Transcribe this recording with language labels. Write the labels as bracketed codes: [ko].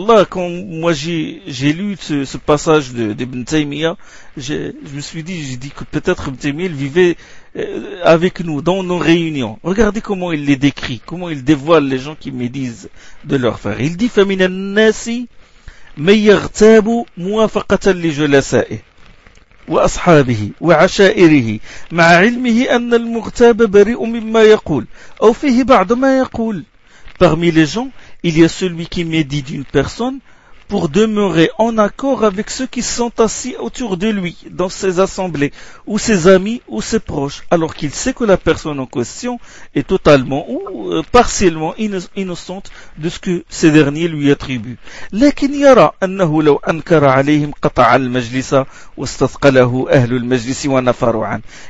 [fr] Quand moi j'ai lu ce passage d'Ibn Taymiyyah, je me suis dit que peut-être Ibn Taymiyyah vivait avec nous, dans nos réunions. Regardez comment il les décrit, comment il dévoile les gens qui médisent de leur frère. Il dit, [ar] فَمِنَ النَّاسِ مَيَّغْتَابُ مُوَافَقَةً لِجُلَسَائِهِ وأصحابه وعشائره مع علمه أن المغتاب بريء مما يقول أو فيه بعض ما يقول. [fr] Parmi les gens, il y a celui qui médit d'une personne pour demeurer en accord avec ceux qui sont assis autour de lui, dans ses assemblées, ou ses amis, ou ses proches, alors qu'il sait que la personne en question est totalement ou partiellement innocente de ce que ces derniers lui attribuent. [ar] لكن يرى أنه لو أنكر عليهم قطع المجلس واستثقله أهل المجلس ونفروا عنه.